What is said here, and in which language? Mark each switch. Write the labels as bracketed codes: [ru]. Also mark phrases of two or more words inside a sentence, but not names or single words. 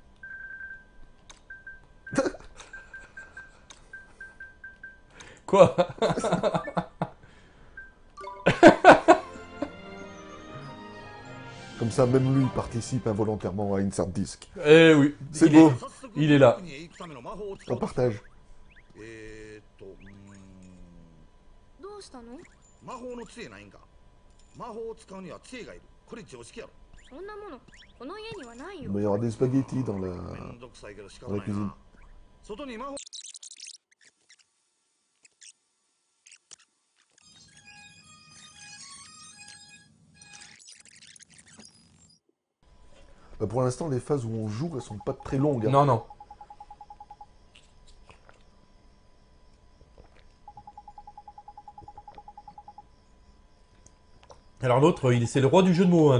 [fr] Quoi? Comme ça, même lui participe involontairement à Insert Disc. Eh oui, c'est beau. Il est là. On partage. [ja] どうしたの？魔法の杖ないんか。魔法を使うには杖がいる。これ常識やろ。そんなものこの家にはないよ。 [fr] Il va y avoir des spaghettis dans la cuisine. [ja] 外に魔法 [fr] Pour l'instant, les phases où on joue, elles sont pas très longues. Hein. Non, non. Alors l'autre, c'est le roi du jeu de mots, hein.